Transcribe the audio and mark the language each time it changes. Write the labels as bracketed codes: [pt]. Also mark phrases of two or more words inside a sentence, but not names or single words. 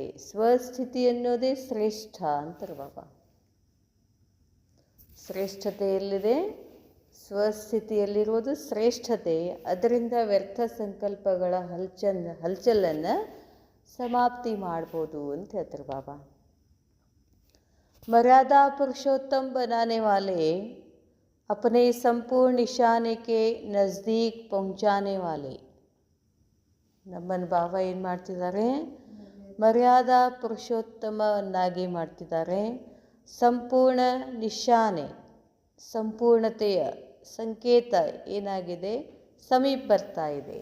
[kn] ಸ್ವಸ್ಥಿತಿ ಅನ್ನೋದೇ ಶ್ರೇಷ್ಠ ಅಂತಾರೆ ಬಾಬಾ. ಶ್ರೇಷ್ಠತೆಯಲ್ಲಿದೆ, ಸ್ವಸ್ಥಿತಿಯಲ್ಲಿರುವುದು ಶ್ರೇಷ್ಠತೆ. ಅದರಿಂದ ವ್ಯರ್ಥ ಸಂಕಲ್ಪಗಳ ಹಲ್ಚಲನ್ನು ಸಮಾಪ್ತಿ ಮಾಡ್ಬೋದು ಅಂತ ಹೇಳ್ತಾರೆ ಬಾಬಾ. [hi] मर्यादा पुरुषोत्तम बनाने वाले अपने संपूर्ण निशाने के नज़दीक पहुंचाने वाले. [kn] ನಮ್ಮನ್ನು ಬಾಬಾ ಏನು ಮಾಡ್ತಿದ್ದಾರೆ, ಮರ್ಯಾದಾ ಪುರುಷೋತ್ತಮವನ್ನಾಗಿ ಮಾಡ್ತಿದ್ದಾರೆ. ಸಂಪೂರ್ಣ ನಿಶಾನೆ, ಸಂಪೂರ್ಣತೆಯ ಸಂಕೇತ ಏನಾಗಿದೆ, ಸಮೀಪ ಬರ್ತಾ ಇದೆ.